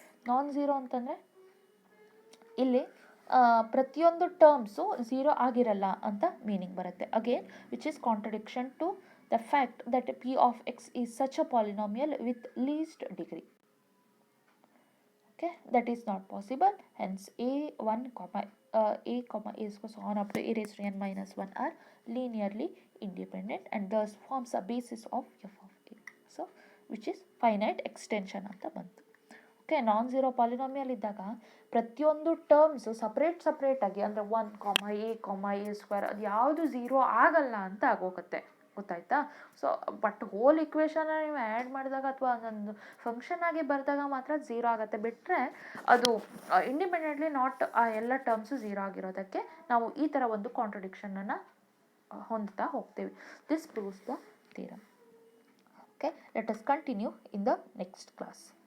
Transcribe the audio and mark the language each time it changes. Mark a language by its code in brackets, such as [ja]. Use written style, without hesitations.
[kn] Non zero ಅಂತಂದರೆ ಇಲ್ಲಿ ಪ್ರತಿಯೊಂದು ಟರ್ಮ್ಸು ಝೀರೋ ಆಗಿರಲ್ಲ ಅಂತ ಮೀನಿಂಗ್ ಬರುತ್ತೆ. [en] Again which is contradiction to the fact that p of x is such a polynomial with least degree. Okay, that is not possible. Hence a1, a square so on up to a raised to n minus 1 are linearly independent and thus forms a basis of f of a. So which is finite extension [kn] ಅಂತ ಬಂತು. Okay, non zero polynomial ಇದ್ದಾಗ ಪ್ರತಿಯೊಂದು terms ಸಪ್ರೇಟಾಗಿ ಅಂದರೆ 1, a square ಅದು ಯಾವುದು zero ಆಗಲ್ಲ ಅಂತ ಆಗೋಗುತ್ತೆ, ಗೊತ್ತಾಯ್ತಾ? ಸೊ ಬಟ್ ಹೋಲ್ ಇಕ್ವೇಷನ್ನ ನೀವು ಆ್ಯಡ್ ಮಾಡಿದಾಗ ಅಥವಾ ಒಂದೊಂದು ಫಂಕ್ಷನ್ ಆಗಿ ಬರೆದಾಗ ಮಾತ್ರ ಝೀರೋ ಆಗುತ್ತೆ. ಬಿಟ್ಟರೆ ಅದು ಇಂಡಿಪೆಂಡೆಂಟ್ಲಿ ನಾಟ್ ಆ ಎಲ್ಲ ಟರ್ಮ್ಸು ಝೀರೋ ಆಗಿರೋದಕ್ಕೆ ನಾವು ಈ ಥರ ಒಂದು ಕಾಂಟ್ರಡಿಕ್ಷನನ್ನು ಹೊಂದ್ತಾ ಹೋಗ್ತೀವಿ. [en] This proves the theorem. Okay, let us continue in the next class.